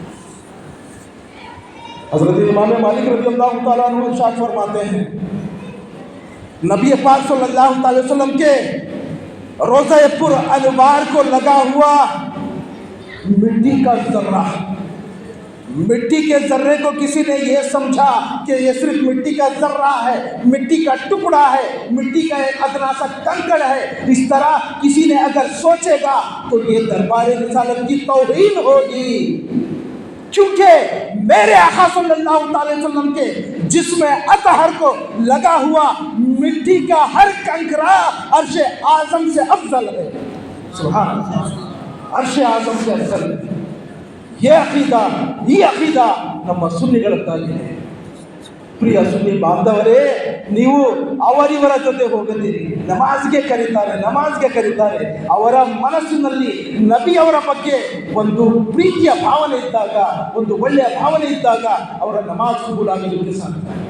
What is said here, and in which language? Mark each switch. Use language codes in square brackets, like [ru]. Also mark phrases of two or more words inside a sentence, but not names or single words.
[hi] हज़रत इमाम मालिक [ar] رضي الله تعالى عنه [hi] इरशाद फरमाते हैं, नबी पाक [ar] صلى الله عليه وسلم [hi] के रोज़े पुर अनवार को लगा हुआ मिट्टी का ज़र्रा, मिट्टी के ज़र्रे को किसी ने ये समझा कि ये सिर्फ मिट्टी का ज़र्रा है, मिट्टी का टुकड़ा है, मिट्टी का एक अदना सा कंकड़ है, इस तरह किसी ने अगर सोचेगा तो ये दरबार रिसालत की तौहीन होगी। क्योंकि मेरे आका [ar] صلى الله عليه وسلم [hi] के जिस्म अतहर को लगा हुआ मिट्टी का हर कंकरा अर्श आज़म से अफजल है। [ar] سبحان الله, [hi] अर्श आज़म से अफजल है। [kn] ಈ ಅಕೀದಾ ನಮ್ಮ ಸುನ್ನಿಗಳದ್ದಾಗಿದೆ। ಪ್ರಿಯ ಸುನ್ನಿ ಬಾಂಧವರೇ, ನೀವು ಅವರಿವರ ಜೊತೆ ಹೋಗದಿರಿ, ನಮಾಜ್ಗೆ ಕರೀತಾರೆ, ಅವರ ಮನಸ್ಸಿನಲ್ಲಿ ನಬಿಯವರ ಬಗ್ಗೆ ಒಂದು ಪ್ರೀತಿಯ ಭಾವನೆ ಇದ್ದಾಗ, ಒಂದು ಒಳ್ಳೆಯ ಭಾವನೆ ಇದ್ದಾಗ ಅವರ ನಮಾಜ್ ಕಬೂಲಾಗಲಿಕ್ಕೆ ಸಾಧ್ಯ।